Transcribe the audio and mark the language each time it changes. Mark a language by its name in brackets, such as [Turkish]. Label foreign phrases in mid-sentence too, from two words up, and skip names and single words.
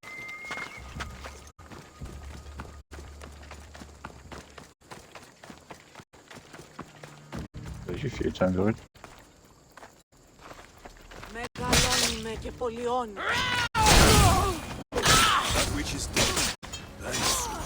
[English] There's a few times already. [Greek] Μεγαλώνει και πολιώνει. [English] That witch is dead. Nice.